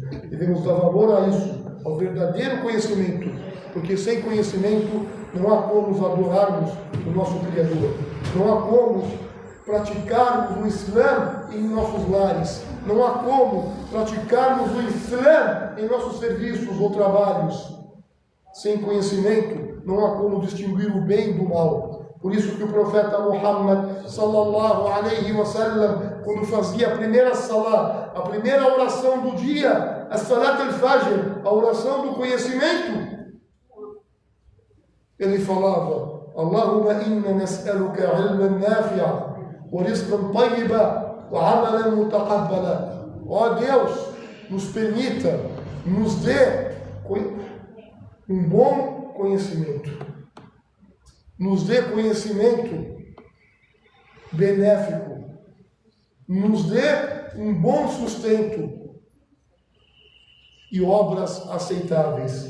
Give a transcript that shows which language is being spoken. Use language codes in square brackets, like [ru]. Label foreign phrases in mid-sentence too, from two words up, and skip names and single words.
[pt] Devemos dar valor a isso, ao verdadeiro conhecimento, porque sem conhecimento não há como adorarmos o nosso Criador, não há como praticarmos o Islã em nossos lares, não há como praticarmos o Islã em nossos serviços ou trabalhos. Sem conhecimento não há como distinguir o bem do mal. Por isso que o profeta Muhammad [ar] صلى الله عليه وسلم, [pt] quando fazia a primeira salah, a primeira oração do dia, a [ar] صلاة الفجر, [pt] a oração do conhecimento, ele falava: [ar] اللهم إنا نسألك علما نافعا ورزقا طيبا وعملا متقبلا. [pt] Ó Deus, nos permita, nos dê um bom conhecimento. Nos dê conhecimento benéfico, nos dê um bom sustento e obras aceitáveis.